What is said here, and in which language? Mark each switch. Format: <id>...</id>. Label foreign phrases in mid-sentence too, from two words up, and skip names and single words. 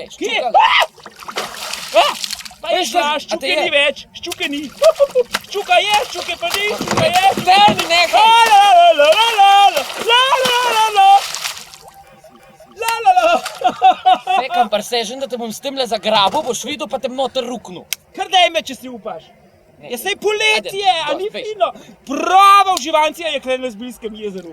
<sl>Kje? ščuka gre. Pa je šla, ščuke ni več, ščuke ni. Ščuka je, ščuke pa ni, ščuka je. Daj mi nekaj. La la la la la la la la la. La la la. Sekam presežen, da te bom s temle zagrabil, boš videl, pa te noter ruknil. Kar daj me, če si upaš. Ja, sej poletje, a ni fino. Prava uživancija je kle na Zbiljskem jezeru.</sl>